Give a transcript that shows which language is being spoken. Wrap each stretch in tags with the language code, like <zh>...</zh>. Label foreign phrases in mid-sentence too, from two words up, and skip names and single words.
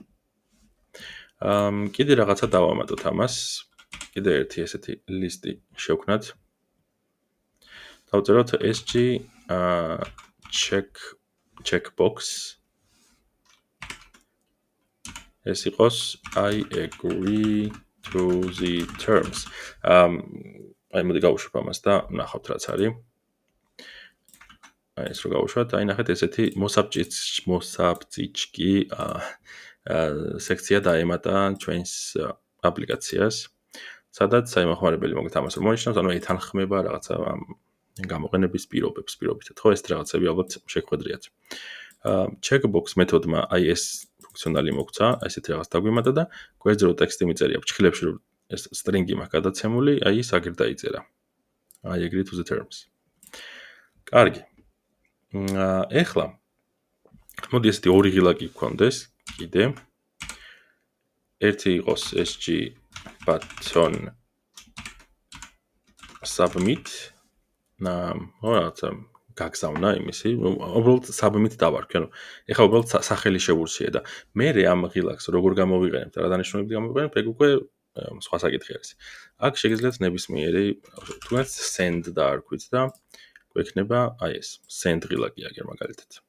<ka>კიდე რაღაცა დავამატოთ ამას. კიდე ერთი ესეთი ლისტი შევქნათ. დავწეროთ</ka> <en>sg checkbox.</en> <ka>ეს იყოს</ka> <en>I agree to the terms.</en> <ka>აი მოდი გავუშვებ ამას და ნახავთ რაც არის. აი ეს რო გავუშვათ, აი ნახეთ ესეთი მოსაბჭიჭკი სექცია დაემატა ჩვენს აპლიკაციას, სადაც აი მოხმარებელი მოგეთ ამას რომ მონიშნავს, ანუ ეთანხმება რაღაცა გამოყენების პირობითად, ხო, ეს რაღაცები ალბათ შეგხვედრიათ. checkbox მეთოდმა აი ეს ფუნქციონალი მოგცა, ესეთი რაღაც დაგვიმატა და გვერდზე რო ტექსტი მიწერია ფჩხილებში რომ ეს string-ი მაქვს გადაცემული, აი ის აგერ დაიწერა.</ka> <en>I agree to the terms.</en> <ka>კარგი. ეხლა მოდი ესეთი ორი ღილაკი გქონდეს კიდე. ერთი იყოს</ka> <en>sg button submit.</en> <ka>რაღაცა გაგზავნა იმისი, უბრალოდ submit დავარქვი, ანუ ეხლა უბრალოდ სახელი შევურჩიე და მე ამ ღილაკს როგორ გამოვიყენებ და რა დანიშნულებით გამოვიყენებ, ეგ უკვე სხვა საკითხი არის. აქ შეგიძლიათ ნებისმიერი თქვენს send დაარქვით და გვექნება აი ეს send ღილაკი აგერ მაგალითად.</ka>